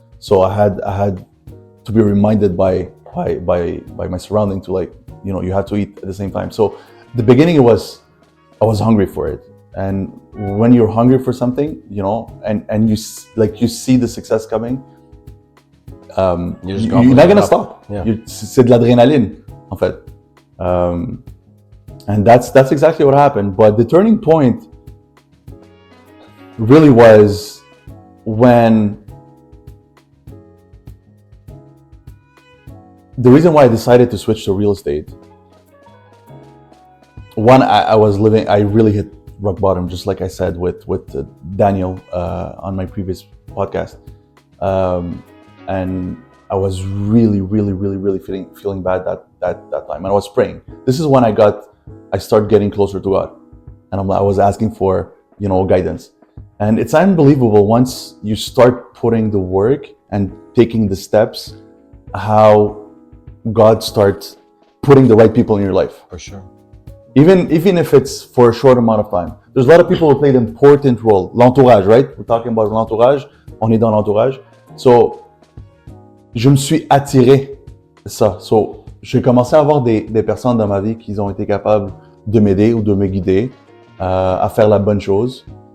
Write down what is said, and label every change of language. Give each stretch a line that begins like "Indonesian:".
English: So I had to be reminded by my surrounding to, like, you know, you have to eat at the same time. So the beginning, I was hungry for it. And when you're hungry for something, you know, and you see the success coming, you're not gonna stop. Yeah.
French: C'est de l'adrénaline, en fait.
English: And that's exactly what happened. But the turning point, really was when the reason why I decided to switch to real estate. One, I was living. I really hit rock bottom, just like I said with Daniel on my previous podcast, and I was really feeling bad that time. And I was praying. This is when I started getting closer to God, and I was asking for guidance. And it's unbelievable once you start putting the work and taking the steps, how God starts putting the right people in your life. For sure. Even if it's for a short amount of time. There's a lot of people who play an important role. L'entourage, right? We're talking about l'entourage.
French: On est dans l'entourage. So, je me suis attiré ça. So, j'ai commencé à avoir des personnes dans ma vie qui ont été capables de m'aider ou de me guider à faire la bonne chose.